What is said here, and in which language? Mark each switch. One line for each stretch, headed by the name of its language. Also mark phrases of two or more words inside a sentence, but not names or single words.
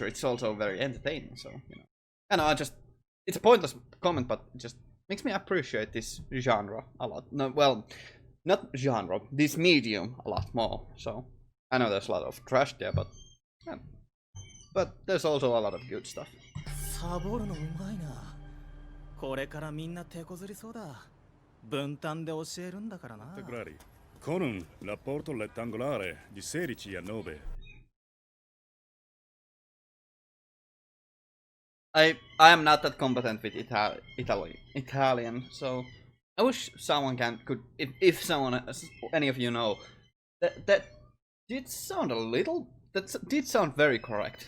English: It's also very entertaining. So, you know, I know, it's a pointless comment, but it just makes me appreciate this genre a lot. No, well, not genre, this medium a lot more. So I know there's a lot of trash there, but yeah. But there's also a lot of good stuff.
Japanese: サボるのうまいな。これからみんな手こずりそうだ。分担で教えるんだからな。
Italian: Clari, con un rapporto rettangolare di 16 a 9.
English: I am not that competent with Italian, so I wish someone could, if someone, any of you know, that did sound a little, that did sound very correct.